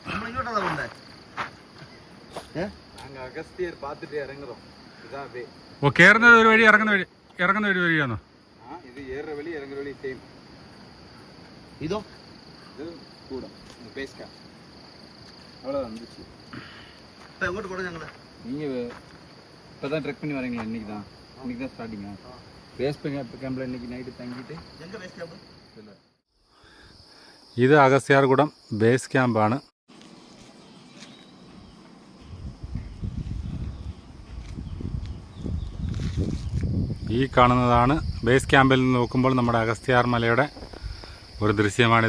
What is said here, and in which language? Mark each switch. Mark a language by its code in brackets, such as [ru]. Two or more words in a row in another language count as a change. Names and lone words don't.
[ml] ഓ, കയറുന്നത് ഒരു വഴി, ഇറങ്ങുന്ന ഒരു വഴിയാണോ? ഇതോ എങ്ങോട്ട് പോകണം? ഞങ്ങള് [ta] இப்பதான் ட்ரெக் பண்ணி வரீங்களா? இன்னைக்கு தான் ஸ்டார்டிங்கா? [en] base campல [ta] இன்னைக்கு நைட்டு தங்கிட்டு എங்க [en] base camp? [ml] ഇത് അഗസ്ത്യാർകൂടം [en] base campആണ്. [ml] ഈ കാണുന്നതാണ് [en] base campഇൽ [ml] നിന്ന് നോക്കുമ്പോൾ നമ്മുടെ അഗസ്ത്യാർ മലയുടെ ഒരു ദൃശ്യമാണിത്.